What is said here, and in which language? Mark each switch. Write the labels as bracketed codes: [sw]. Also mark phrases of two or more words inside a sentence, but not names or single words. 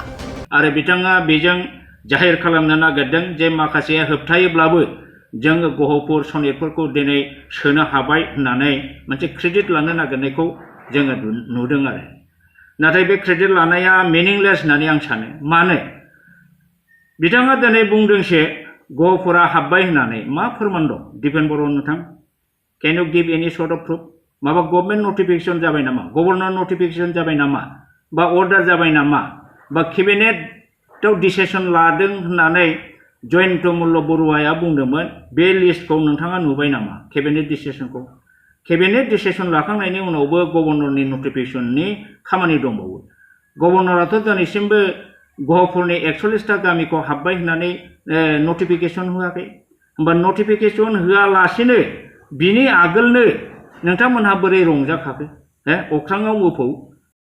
[brx] आरो बिथाङा बेजों जाहिर खालामनो नागिरदों जे माखासे होबथायोब्लाबो जोङो गहपुर सनितफोरखौ दिनै सोनो हाबाय होननानै मोनसे क्रेडिट लानो नागिरनायखौ जोङो नुदों आरो नाथाय बे क्रेडिट लानाया मिनिंलेस होननानै आं सानो मानो बिथाङा दिनै बुंदोंसे गहपुरा हाबबाय होननानै मा फोरमान दं दिपेन बर' नोंथां [en] can you give any sort of proof [brx] माबा [en] government notification [brx] जाबाय नामा [en] governor notification [brx] जाबाय नामा बा अर्डार जाबाय नामा बा केबिनेटआव डिसिसन लादों होननानै जयन्त मल्ल बरुवाया बुंदोंमोन बे लिस्टखौ नोंथाङा नुबाय नामा [en] cabinet decision cabinet decision [brx] लाखांनायनि उनावबो गभर्नरनि नटिफिकेशननि खामानि दंबावो गभर्नराथ' दिनैसिमबो गहपुरनि 41टा गामिखौ हाबबाय होननानै नटिफिकेशन होआखै होमबा नटिफिकेशन होआलासिनो बिनि आगोलनो नोंथांमोनहा बोरै रंजाखाखो अख्राङाव मोफौ